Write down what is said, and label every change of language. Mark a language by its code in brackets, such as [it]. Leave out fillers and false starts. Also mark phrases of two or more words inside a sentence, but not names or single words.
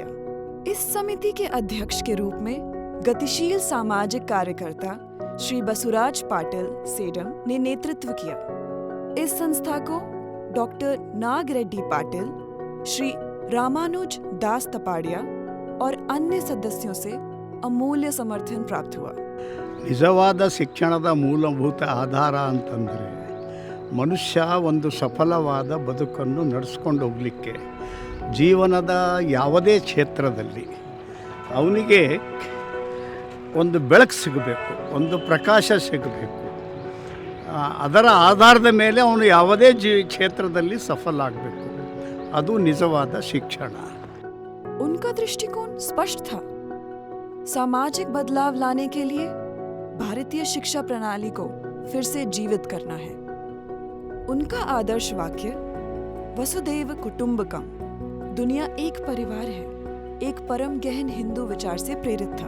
[hi] इस समिति के अध्यक्ष के रूप में गतिशील सामाजिक कार्यकर्ता श्री बसुराज पाटिल सेडम ने नेतृत्व किया। इस संस्था को डॉक्टर नाग रेड्डी पाटिल, श्री रामानुज दास तपाड़िया और अन्य सदस्यों से अमूल्य समर्थन प्राप्त हुआ। [kn] ನಿಜವಾದ ಶಿಕ್ಷಣದ ಮೂಲಭೂತ ಆಧಾರ ಅಂತಂದರೆ ಮನುಷ್ಯ ಒಂದು ಸಫಲವಾದ ಬದುಕನ್ನು ನಡೆಸ್ಕೊಂಡು ಹೋಗಲಿಕ್ಕೆ ಜೀವನದ ಯಾವುದೇ ಕ್ಷೇತ್ರದಲ್ಲಿ ಅವನಿಗೆ ಒಂದು ಬೆಳಕು ಸಿಗಬೇಕು, ಒಂದು ಪ್ರಕಾಶ ಸಿಗಬೇಕು. ಅದರ ಆಧಾರದ ಮೇಲೆ ಅವನು ಯಾವುದೇ ಕ್ಷೇತ್ರದಲ್ಲಿ ಸಫಲ ಆಗಬೇಕು. ಅದು ನಿಜವಾದ ಶಿಕ್ಷಣ। [hi] उनका दृष्टिकोण स्पष्ट था। सामाजिक बदलाव लाने के लिए भारतीय शिक्षा प्रणाली को फिर से जीवित करना है। उनका आदर्श वाक्य वसुधैव कुटुंबकम, दुनिया एक परिवार है, एक परम गहन हिंदू विचार से प्रेरित था।